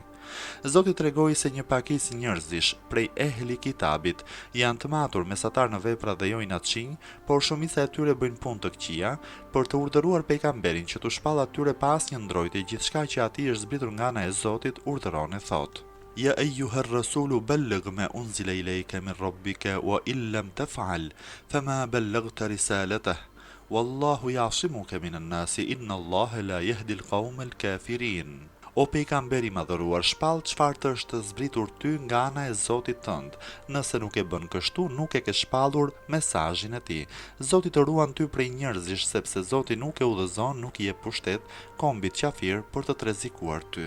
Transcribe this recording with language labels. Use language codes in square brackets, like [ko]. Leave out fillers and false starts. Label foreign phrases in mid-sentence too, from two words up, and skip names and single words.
[sq] Zoti tregoi se një pakicë njerëzish prej ehli kitabit janë të matur, mesatar në vepra dhe jo inatçinj, por shumica e tyre bëjnë punë të këqija, për të urdhëruar pejgamberin që t'u shpall atyre pa asnjë ndrojtje gjithçka që atij është zbritur nga ana e Zotit, urdhëron e thotë: [ar] "يا أيها الرسول بلغ ما أنزل إليك من ربك وإن لم تفعل فما بلغت رسالته والله يعصمك من الناس إن الله لا يهدي القوم الكافرين." [sq] O pejgamberi madhëruar, shpall çfarë të është zbritur ty nga ana e Zotit tënd. Nëse nuk e bën kështu, nuk e ke shpallur mesazhin e tij. Zoti të ruan ty prej njerëzish, sepse Zoti nuk e udhëzon, nuk i jep pushtet kombit qafir për të rrezikuar ty.